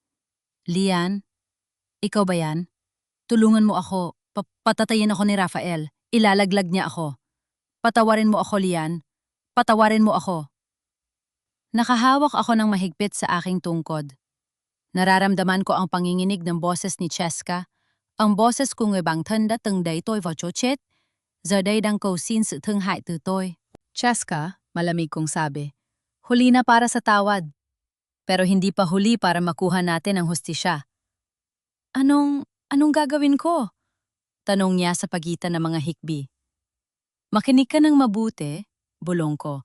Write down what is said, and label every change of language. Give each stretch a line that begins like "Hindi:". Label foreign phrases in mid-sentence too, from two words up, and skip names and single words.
Filipino: Lian? Ikaw ba yan? Tulungan mo ako. Patatayin ako ni Rafael. Ilalaglag niya ako. Patawarin mo ako, Lian. Patawarin mo ako. Nakahawak ako ng mahigpit sa aking tungkod. Nararamdaman ko ang panginginig ng boses ni Cheska. Ang boses
Vietnamese: của người bạn thân đã từng đẩy tôi vào chỗ chết. Giờ đây đang cầu xin sự thương hại từ tôi.
Filipino: Cheska, malamig kong sabi, huli na para sa tawad. Pero hindi pa huli para makuha natin ang hustisya. Anong gagawin ko? Tanong niya sa pagitan ng mga hikbi. Makinig ka ng mabuti, bulong ko.